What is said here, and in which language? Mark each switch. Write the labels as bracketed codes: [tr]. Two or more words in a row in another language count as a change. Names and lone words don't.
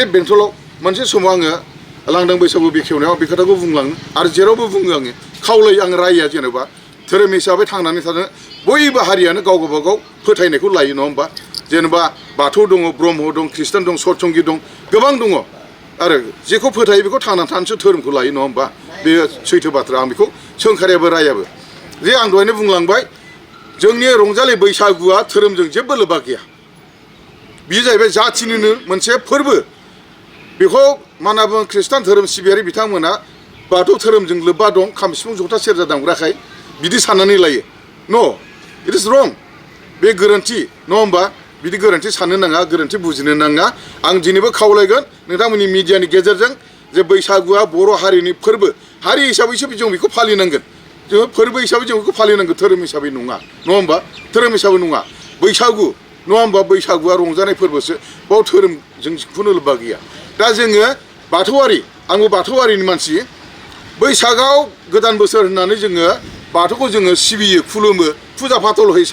[brx] बेंटलाव मोनसे समाव आङो लांदां बैसागु बेखेवनायाव बे खोथाखौ बुंलाङो आरो जेरावबो बुङो आङो खावलायो आं राया जेनेबा धोरोम हिसाबै थांनानै थानो बयबो हारियानो गाव गावबागाव फोथायनायखौ लायो नङा होमबा जेनेबा बाथौ दङ ब्रह्म दं ख्रिस्टान दं सतसंगि दं गोबां दङ आरो जेखौ फोथायो बेखौ थांनानै थानोसो धोरोमखौ लायो नङा होमबा बे सैथो बाथ्रा आं बेखौ सोंखारियाबो रायाबो जे आं दहायनो बुंलांबाय जोंनि रंजालि बैसागुआ धोरोमजों जेबो लोब्बा गैया बेयो जाहैबाय जाथिनिनो मोनसे फोरबो बेखौ मा होनना बुङो ख्रिस्टान धोरोम सिबियारि बिथांमोना बाथौ धोरोमजों लोब्बा दं खाम सिफुं जथा सेरजा दामग्राखाय बिदि साननानै लायो [en] no it is wrong [brx] बे गोरोन्थि नङा होमबा बिदि गोरोन्थि साननो नाङा गोरोन्थि बुजिनो नाङा आं दिनैबो खावलायगोन नोंथांमोननि मिडियानि गेजेरजों जे बैसागुआ बर' हारिनि फोरबो हारि हिसाबैसो जों बेखौ फालिनांगोन जोङो फोरबो हिसाबै जों बेखौ फालिनांगोन धोरोम हिसाबै नङा होमबा धोरोम हिसाबै नङा बैसागु नङा होमबा बैसागुआ रंजानाय फोरबोसो बाव धोरोमजों खुनु लोब्बा गैया दा जोङो बाथौआरि आंबो बाथौआरिनि मानसि बैसागाव गोदान बोसोर होननानै जोङो बाथौखौ जोङो सिबियो खुलुमो फुजा फाथल होयो